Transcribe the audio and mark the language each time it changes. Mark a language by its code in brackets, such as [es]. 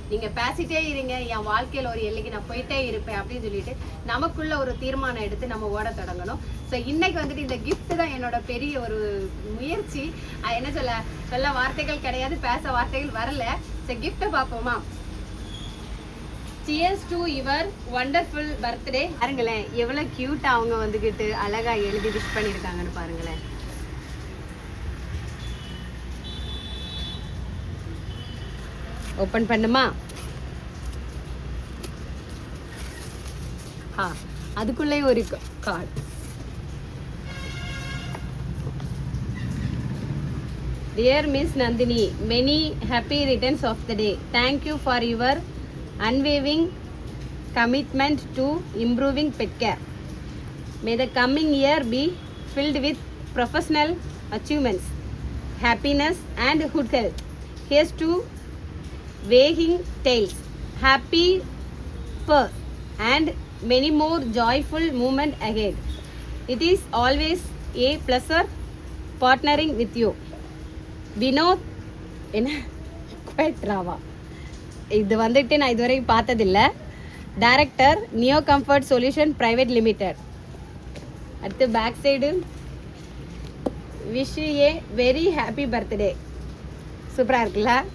[ta] நீங்க பேசிட்டே இருங்க, என் வாழ்க்கையில ஒரு எல்லைக்கு நான் போயிட்டே இருப்பேன் அப்படின்னு சொல்லிட்டு நமக்குள்ள ஒரு தீர்மானம் எடுத்து நம்ம ஓட தொடங்கணும். ஸோ இன்னைக்கு வந்துட்டு இந்த கிஃப்ட் தான் என்னோட பெரிய ஒரு முயற்சி. என்ன சொல்ல வார்த்தைகள் கிடையாது, பேச வார்த்தைகள் வரல. ஸோ கிஃப்டை பார்ப்போமா? [en] Cheers to your wonderful birthday. [ta] பாருங்களேன் எவ்வளவு கியூட்டா அவங்க வந்துகிட்டு அழகா எழுதி விஷ் பண்ணிருக்காங்கன்னு பாருங்களேன். ஓபன் பண்ணுமா? அதுக்குள்ளே ஒரு card. [en] Dear Miss Nandini, many happy returns of the day. Thank you for your unwavering commitment to improving pet care. May the coming year be filled with professional achievements, happiness and good health. Here's to wagging tails, happy fur and many more joyful moments ahead. It is always a pleasure partnering with you. Vinod Quetrava. [ta] இது வந்துட்டு நான் இதுவரைக்கும் பார்த்ததில்ல. Director neo comfort solution private limited. அடுத்து back side, [en] Wish a very happy birthday. [ta] சூப்பராக இருக்குல்ல?